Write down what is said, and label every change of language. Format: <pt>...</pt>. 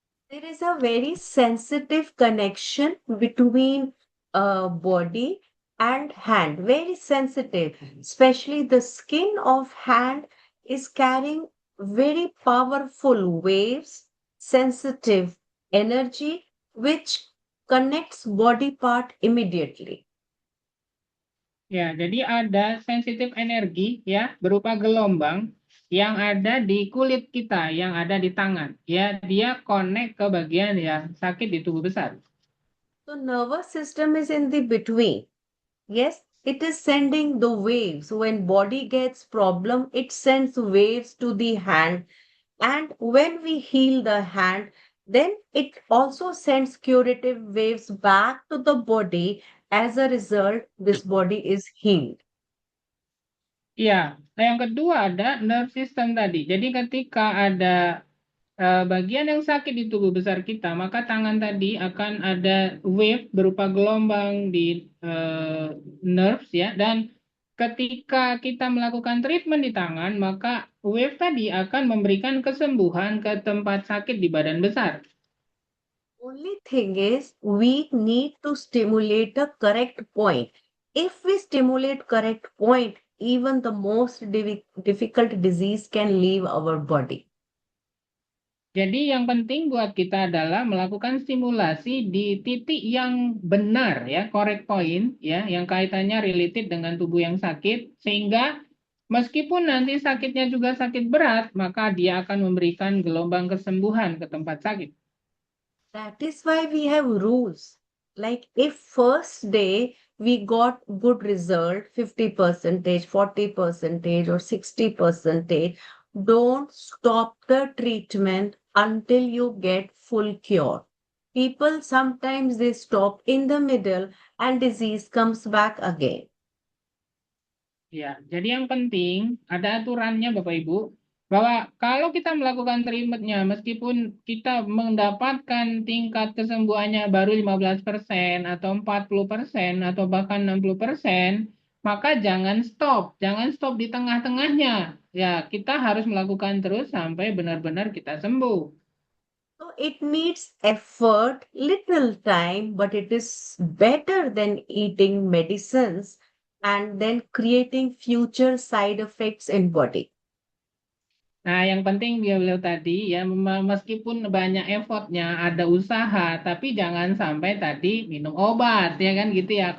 <en>There is a very sensitive connection between body and hand, very sensitive. Especially the skin of hand is carrying very powerful waves, sensitive energy, which connects body part immediately.</en> <id>Ya, jadi ada sensitif energi ya berupa gelombang yang ada di kulit kita, yang ada di tangan. Ya, dia connect ke bagian yang sakit di tubuh besar.</id> <en>So nervous system is in the between. Yes, it is sending the waves. When body gets problem, it sends waves to the hand. And when we heal the hand, then it also sends curative waves back to the body. As a result, this body is healed.</en> <id>Iya, nah yang kedua ada nerve system tadi. Jadi ketika ada bagian yang sakit di tubuh besar kita, maka tangan tadi akan ada wave berupa gelombang di nerves ya. Dan ketika kita melakukan treatment di tangan, maka wave tadi akan memberikan kesembuhan ke tempat sakit di badan besar.</id> <en>Only thing is, we need to stimulate a correct point. If we stimulate correct point, even the most difficult disease can leave our body.</en> <id>Jadi yang penting buat kita adalah melakukan stimulasi di titik yang benar ya,</id> <en>correct point</en> <id>ya, yang kaitannya related dengan tubuh yang sakit sehingga meskipun nanti sakitnya juga sakit berat, maka dia akan memberikan gelombang kesembuhan ke tempat sakit.</id> <en>That is why we have rules. Like if first day we got good result, 50 percentage, 40 percentage or 60 percentage, don't stop the treatment until you get full cure. People sometimes they stop in the middle and disease comes back again.</en> <id>Ya, jadi yang penting ada aturannya Bapak Ibu bahwa kalau kita melakukan treatmentnya meskipun kita mendapatkan tingkat kesembuhannya baru 15% atau 40% atau bahkan 60%, maka jangan stop di tengah-tengahnya. Ya, kita harus melakukan terus sampai benar-benar kita sembuh.</id> <en>So it needs effort, little time, but it is better than eating medicines and then creating future side effects in body.</en> <id>Nah, yang penting beliau tadi ya meskipun banyak effortnya, ada usaha, tapi jangan sampai tadi minum obat ya kan gitu ya.</id>